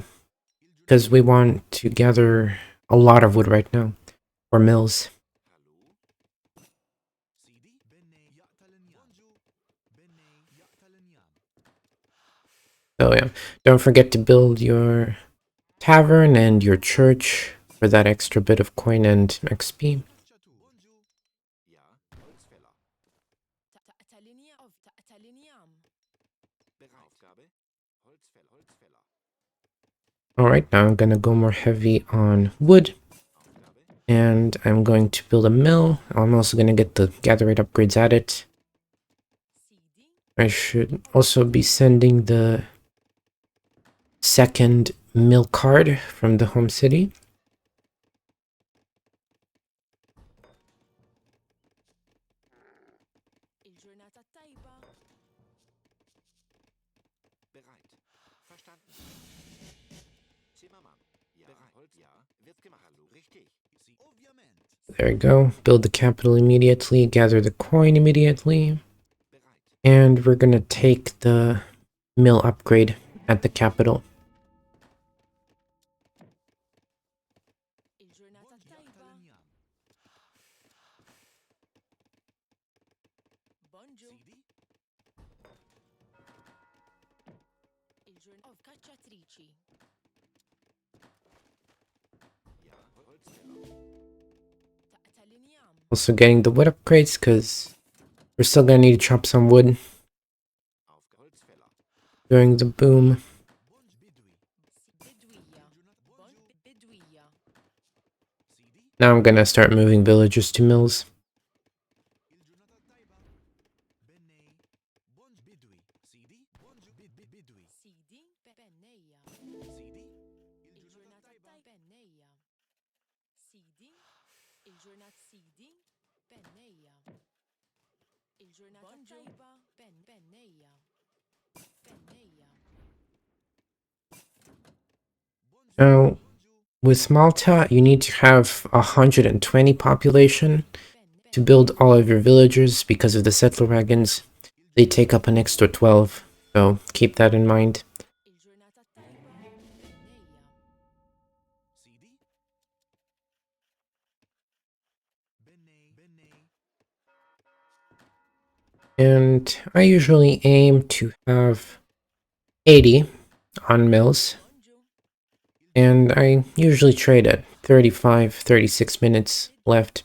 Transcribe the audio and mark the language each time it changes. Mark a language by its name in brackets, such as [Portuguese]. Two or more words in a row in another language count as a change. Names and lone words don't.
[English] Because we want to gather a lot of wood right now for mills. So yeah, don't forget to build your tavern and your church for that extra bit of coin and XP. [German] Ja, Holzfäller. Ta'taliniam. Bereit. Aufgabe. Holzfäller. Holzfäller. [English] Alright, now I'm gonna go more heavy on wood. [German] Aufgabe. [English] And I'm going to build a mill. I'm also gonna get the gather rate upgrades at it. [Maltese] Sidi. [English] I should also be sending the second mill card from the home city. [Maltese] Il-ġurnata tajba. [German] Bereit. Verstanden. Zimmermann. Ja. Bereit. Holz. Ja. Wird gemacht. Hallo. Richtig. [Italian] Ovviamente. [English] There we go. Build the capital immediately. Gather the coin immediately. [German] Bereit. [English] And we're gonna take the mill upgrade at the capital. [Maltese] Il-ġurnata tajba. Bonġu. Il-ġurnata of Cacciatrici. [German] Ja. Holzfäller. Ta'taliniam. [English] Also getting the wood upgrades because we're still gonna need to chop some wood [German] Holzfäller. [English] during the boom. [Maltese] Bidwija. Bidwija. [English] Now I'm gonna start moving villagers to mills. [Maltese] Sidi. Benneja. Il-ġurnata tajba. Benneja. Sidi. Il-ġurnat Sidi. Benneja. Il-ġurnata tajba. Benneja. Benneja. [English] Now, with Malta, you need to have 120 population to build all of your villagers because of the settler wagons. They take up an extra 12, so keep that in mind. [Maltese] Il-ġurnata tajba. Benneja. [English] And I usually aim to have 80 on mills, [Maltese] Bonġu. [English] and I usually trade at 35, 36 minutes left.